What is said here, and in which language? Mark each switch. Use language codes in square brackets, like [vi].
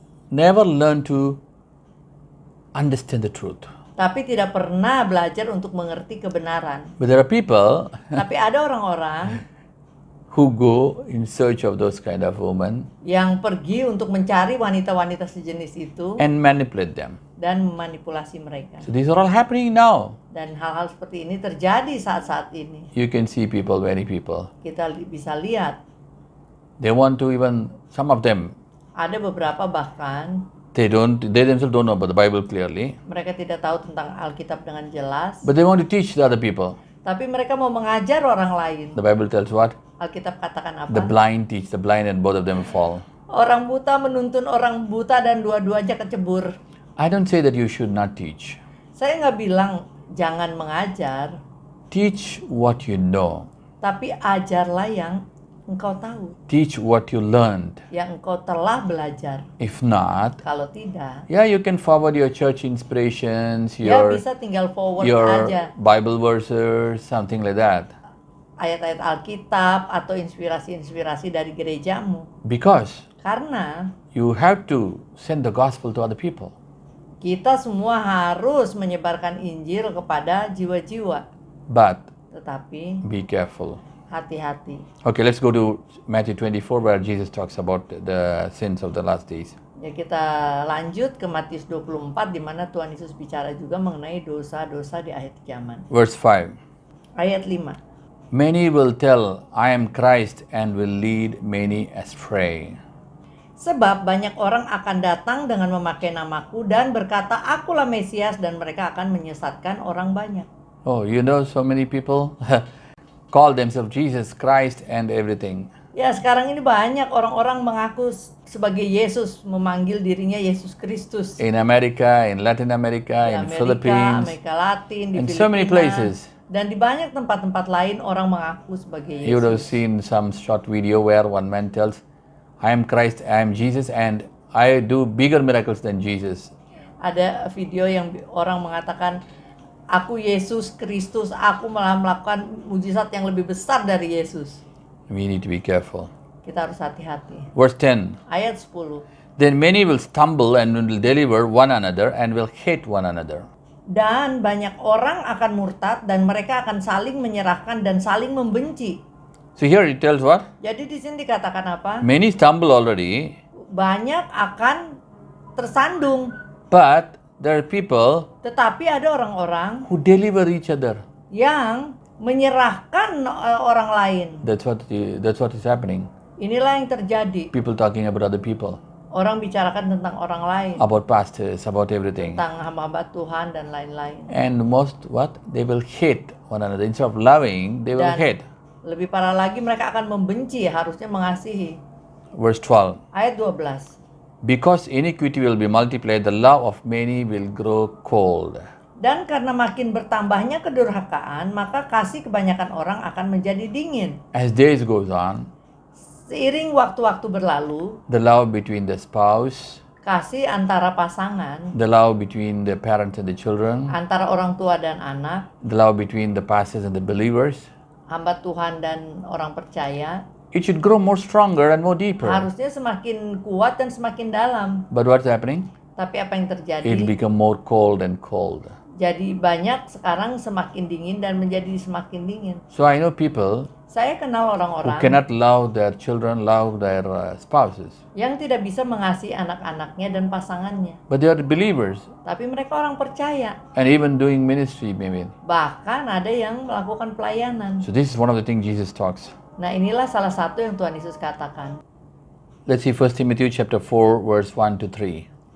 [en] never learn to understand the truth. [id] tapi tidak pernah belajar untuk mengerti kebenaran. [en] But there are people [id] Tapi ada orang-orang [en] who go in search of those kind of women [id] yang pergi untuk mencari wanita-wanita sejenis itu [en] and manipulate them. [id] dan memanipulasi mereka. [en] So these are all happening now. [id] Dan hal-hal seperti ini terjadi saat-saat ini. [en] You can see people, many people. [id] Kita bisa lihat [en] They want to even, some of them, [id] ada beberapa bahkan [en] they themselves don't know about the Bible clearly, [id] mereka tidak tahu tentang Alkitab dengan jelas, [en] but they want to teach the other people. [id] tapi mereka mau mengajar orang lain. [en] The Bible tells what? [id] Alkitab katakan [en] The [id] apa? [en] blind teach the blind and both of them fall. [id] Orang buta menuntun orang buta dan dua-duanya kecebur. [en] I don't say that you should not teach. [id] Saya nggak bilang jangan mengajar, [en] Teach what you know. [id] tapi ajarlah yang engkau tahu, [en] Teach what you learned. [id] yang engkau telah belajar. [en] If not, [id] Kalau tidak, [en] yeah, you can forward your church inspirations, [id] ya [en] your [id] bisa tinggal forward [en] your [id] aja [en] Bible verses, something like that. [id] ayat-ayat Alkitab atau inspirasi-inspirasi dari gerejamu. [en] Because [id] Karena [en] you have to send the gospel to other people. [id] Kita semua harus menyebarkan Injil kepada jiwa-jiwa. [en] But [id] Tetapi [en] be careful. [id] hati-hati. [en] Okay, let's go to Matthew 24 where Jesus talks about the sins of the last days. [id] Ya, kita lanjut ke Matius 24 di mana Tuhan Yesus bicara juga mengenai dosa-dosa di akhir zaman. [en] Verse 5. [id] Ayat 5. [en] Many will tell, I am Christ, and will lead many astray. [id] Sebab banyak orang akan datang dengan memakai namaku dan berkata, akulah Mesias, dan mereka akan menyesatkan orang banyak. [en] Oh, you know, so many people call themselves Jesus Christ and everything. [id] Ya, sekarang ini banyak orang-orang mengaku sebagai Yesus, memanggil dirinya Yesus Kristus. [en] In America, in Latin America, [id] Di [en] in [id] Amerika, [en] Philippines, [id] Amerika Latin, di [en] and [id] Filipina, [en] so many places. [id] dan di banyak tempat-tempat lain orang mengaku sebagai [en] You would have [id] Yesus. [en] seen some short video where one man tells, I am Christ, I am Jesus, and I do bigger miracles than Jesus. [id] Ada video yang orang mengatakan, aku Yesus Kristus, aku malah melakukan mujizat yang lebih besar dari Yesus. [en] We need to be careful. [id] Kita harus hati-hati. [en] Verse 10. [id] Ayat 10. [en] Then many will stumble and will deliver one another and will hate one another. [id] Dan banyak orang akan murtad dan mereka akan saling menyerahkan dan saling membenci. [en] So here it tells what? [id] Jadi di sini dikatakan apa? [en] Many stumble already, [id] Banyak akan tersandung, [en] but there are people [id] tetapi ada orang-orang [en] who deliver each other. [id] yang menyerahkan orang lain. [en] That's what is happening. [id] Inilah yang terjadi. [en] People talking about other people, [id] Orang bicarakan tentang orang lain, [en] about pastors, about everything. [id] tentang hamba-hamba Tuhan dan lain-lain. [en] And most what? They will hate one another. Instead of loving, they will [id] Dan [en] hate. [id] lebih parah lagi mereka akan membenci, harusnya mengasihi. [en] Verse 12. [id] Ayat 12. [en] Because iniquity will be multiplied, the love of many will grow cold. [id] Dan karena makin bertambahnya kedurhakaan, maka kasih kebanyakan orang akan menjadi dingin. [en] As days goes on, [id] Seiring waktu-waktu berlalu, [en] the love between the spouse, [id] kasih antara pasangan, [en] the love between the parents and the children, [id] antara orang tua dan anak, [en] the love between the pastors and the believers, [id] hamba Tuhan dan orang percaya, [en] it should grow more stronger and more deeper. [id] harusnya semakin kuat dan semakin dalam. [en] But what's happening? [id] Tapi apa yang terjadi? [en] It become more cold and cold. [id] Jadi banyak sekarang semakin dingin dan menjadi semakin dingin. [en] So I know people [id] Saya kenal [en] who [id] orang-orang [en] cannot love their children, love their spouses. [id] yang tidak bisa mengasihi anak-anaknya dan pasangannya. [en] But they are believers [id] Tapi mereka orang percaya. [en] and even doing ministry maybe. [id] Bahkan ada yang melakukan pelayanan. [en] So this is one of the things Jesus talks. [id] Nah, inilah salah satu yang Tuhan Yesus katakan. [en] Let's see 1 Timothy chapter 4 verse 1 to 3.